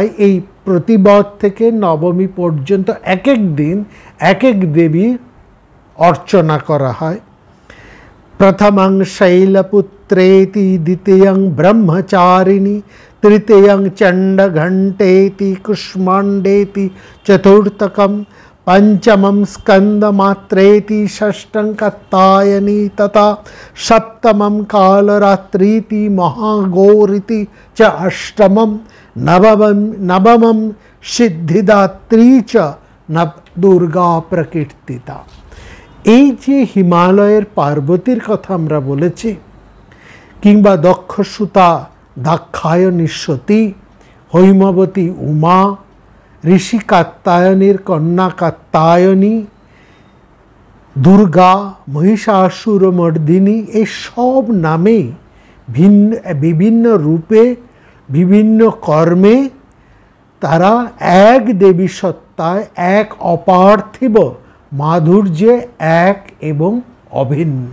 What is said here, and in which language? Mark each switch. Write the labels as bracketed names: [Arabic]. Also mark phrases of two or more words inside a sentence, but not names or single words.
[Bangla] এই প্রতিবদ থেকে নবমী পর্যন্ত এক এক দিন এক এক দেবীর অর্চনা করা হয়। [Sanskrit] প্রথমং শৈলপুত্রেতি, দ্বিতীয়ং ব্রহ্মচারিণী, তৃতীয়ং চণ্ডঘণ্টেতি, কুষ্মাণ্ডেতি, চতুর্থকম पंचमं स्कंदमात्रेति, षष्ठं कात्यायनी, तथा सप्तमं कालरात्रीति, महागौरीति च अष्टमं, नवमं सिद्धिदात्री च दुर्गा प्रकीर्तिता। [Bangla] এই যে হিমালয়ের পার্বতীর কথা আমরা বলেছি, কিংবা দক্ষসুতা দাক্ষায়ণী সতী, হৈমবতী উমা, ঋষি কাত্যায়নীর কন্যা কাত্যায়নী, দুর্গা, মহিষাসুরমর্দিনী, এই সব নামে বিভিন্ন রূপে বিভিন্ন কর্মে তারা এক দেবী সত্তায়, এক অপার্থিব মাধুর্যে এক এবং অভিন্ন।